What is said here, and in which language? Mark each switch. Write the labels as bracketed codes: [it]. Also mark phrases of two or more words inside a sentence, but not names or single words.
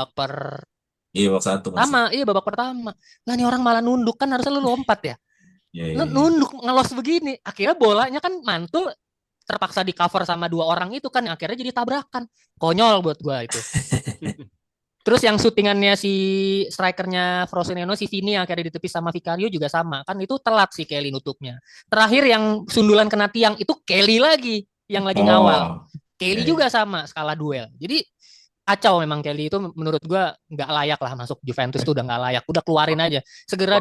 [id] Iya, babak satu masih. pertama iya babak pertama lah nih orang malah nunduk kan harusnya lu lompat ya Iya, iya, iya. nunduk ngelos begini akhirnya bolanya kan mantul terpaksa di cover sama dua orang itu kan akhirnya jadi tabrakan konyol buat gue itu. Terus yang syutingannya si strikernya Frosinone si Vini yang akhirnya ditepis sama Vicario juga sama kan itu telat si Kelly nutupnya. Terakhir yang sundulan kena tiang itu Kelly lagi yang lagi ngawal. Oh, Kelly iya, iya. juga sama skala duel. Jadi kacau memang Kelly itu menurut gua nggak layak lah masuk Juventus tuh udah nggak layak. Udah keluarin aja. Segera